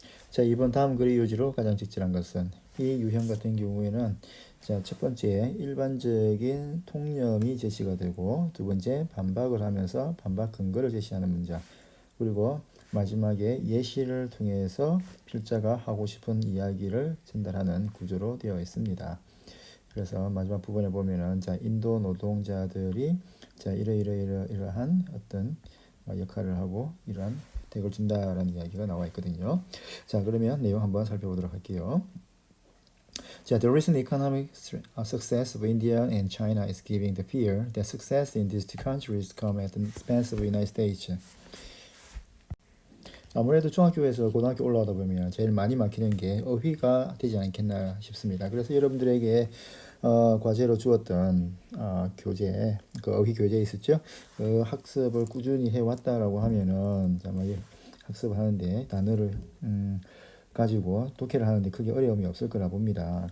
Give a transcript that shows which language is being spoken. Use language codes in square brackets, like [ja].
[ko] 자, 이번 다음 그리 요지로 가장 적절한 것은 이 유형 같은 경우에는 자, 첫 번째 일반적인 통념이 제시가 되고 두 번째 반박을 하면서 반박 근거를 제시하는 문장 그리고 마지막에 예시를 통해서 필자가 하고 싶은 이야기를 전달하는 구조로 되어 있습니다. 그래서 마지막 부분에 보면은 자 인도 노동자들이 자 이러한 어떤 역할을 하고 이러한 혜택을 준다라는 이야기가 나와 있거든요. 자 그러면 내용 한번 살펴보도록 할게요. [en] 자, the recent economic success of India and China is giving the fear that success in these two countries come at the expense of the United States. [ko] 아무래도 중학교에서 고등학교 올라가다 보면 제일 많이 막히는 게 어휘가 되지 않겠나 싶습니다. 그래서 여러분들에게 과제로 주었던 교재, 그 어휘 교재 있었죠? 그 학습을 꾸준히 해왔다라고 하면은 아마 학습을 하는데 단어를 가지고 독해를 하는데 크게 어려움이 없을 거라 봅니다.